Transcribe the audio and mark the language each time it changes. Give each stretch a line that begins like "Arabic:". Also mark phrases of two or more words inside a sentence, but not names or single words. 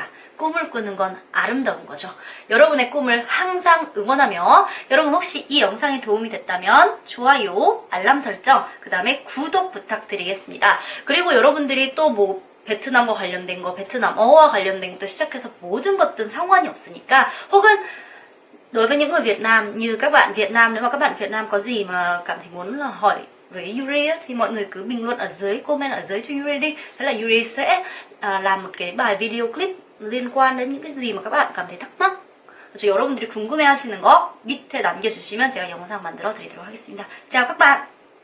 Korean: 꿈을 꾸는 건 아름다운 거죠. 여러분의 꿈을 항상 응원하며, 여러분 혹시 이 영상이 도움이 됐다면 좋아요, 알람 설정, 그 다음에 구독 부탁드리겠습니다. 그리고 여러분들이 또 베트남과 관련된 거, 베트남어와 관련된 것도 시작해서 모든 것들은 상관이 없으니까, 혹은
Vietnamese: đối với những người Việt Nam như các bạn Việt Nam, nếu mà các bạn Việt Nam có gì mà cảm thấy muốn là hỏi với Yuri á, thì mọi người cứ bình luận ở dưới, comment ở dưới cho Yuri đi. Thế là Yuri sẽ làm một cái bài
English: video clip
Vietnamese: liên quan đến những cái gì mà các bạn cảm thấy thắc mắc.
Korean: 그래서 여러분들이 궁금해하시는 거 밑에 남겨주시면 제가 영상 만들어 드리도록 하겠습니다.
Vietnamese: chào các bạn.